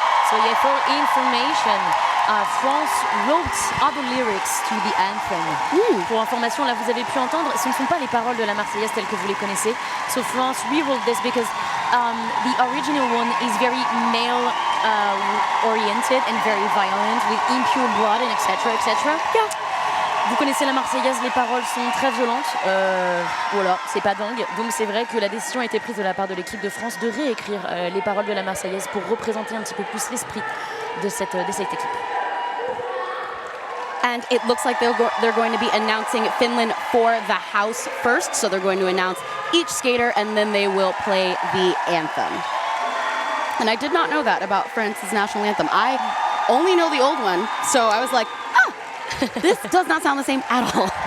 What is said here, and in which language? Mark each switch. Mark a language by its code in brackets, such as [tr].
[en] So yeah, for information, France wrote other lyrics to the anthem. [fr] Pour information, là vous avez pu entendre, ce ne sont pas les paroles de la Marseillaise telles que vous les connaissez. [en] So France rewrote this because the original one is very male oriented and very violent with impure blood and etc. etc. Yeah. [fr] Vous connaissez la Marseillaise, les paroles sont très violentes. Voilà, c'est pas dingue. Donc c'est vrai que la décision a été prise de la part de l'équipe de France de réécrire les paroles de la Marseillaise pour représenter un petit peu plus l'esprit de cette équipe. [en] And it looks like they're going to be announcing Finland for the house first. So they're going to announce each skater and then they will play the anthem. And I did not know that about France's national anthem. I only know the old one, so I was like, this does not sound the same at all.